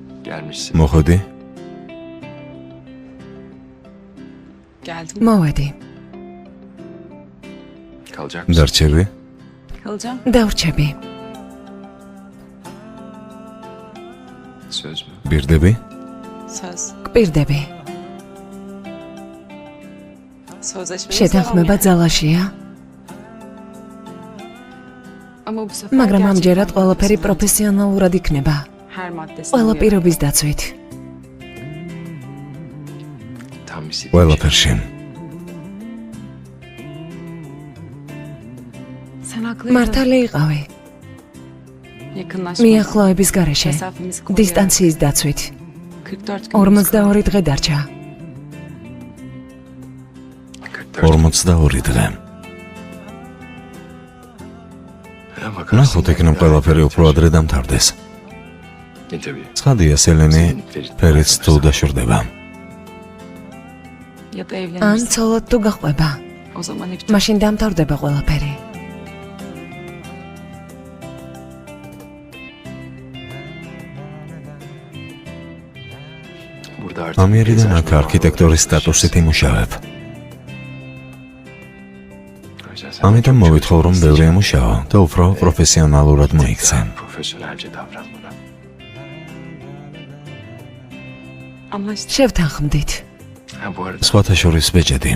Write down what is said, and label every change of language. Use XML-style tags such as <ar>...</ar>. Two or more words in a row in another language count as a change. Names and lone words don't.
<tr>Gelmişsin.</tr> <ka>მოხვედი?</ka> <tr>Geldim.</tr> <ka>მოვედი.</ka> <tr>Kalacak mısın?</tr> <ka>დარჩები?</ka> <tr>Kalacağım.</tr> <ka>დავრჩები.</ka> <tr>Söz mü?</tr> <ka>პირდები?</ka> <tr>Söz.</tr> <ka>გვპირდები.</ka> <tr>Sözleşmemiz</tr> <ka>შეთანხმება ძალაშია,</ka> <tr>Ama bu sefer</tr> <ka>მაგრამ</ka> <tr>gerçekten</tr> <ka>ამჯერად ყველაფერი</ka> <tr>profesyonel.</tr> <ka>პროფესიონალურად იქნება.</ka> <tr>Her maddesine</tr> <ka>ყველა</ka> <tr>uyarım.</tr> <ka>პირობის დაცვით.</ka> <tr>Tam istediğim şey.</tr> <ka>ყველაფერში.</ka> <tr>Sen haklıydın.</tr> <ka>მართალი იყავი.</ka> <tr>Yakınlaşma.</tr> <ka>მიახლოების გარეშე,</ka> <tr>Mesafemizi koruyarak.</tr> <ka>დისტანციის დაცვით.</ka> <tr>44 gün.</tr> <ka>42 დღე დარჩა. 42 დღე. ნახოთ იქნებ ყველაფერი უფრო ადრე დამთავრდეს.</ka> <tr>Tabii.</tr> <ka>ცხადია სელენი ფერიც თუ დაშორდება.</ka> <tr>Ya da</tr> <ka>ან</ka> <tr>evlenirsin.</tr> <ka>ცოლად თუ გაყვება,</ka> <tr>O zaman hep</tr> <ka>მაშინ დამთავრდება ყველაფერი.</ka> <tr>Burada artık</tr> <ka>ამიერიდან აქ არქიტექტორის სტატუსით იმუშავებ. ამიტომ მოვითხოვ რომ ბევრი ემუშაო და უფრო პროფესიონალურად მოიქცე.</ka> <tr>Profesyonelce davran bana. anlaştık.</tr> <ka>შევთანხმდით.</ka> <tr>Ha bu arada</tr> <ka>სხვათა შორის ბეჭედი.</ka>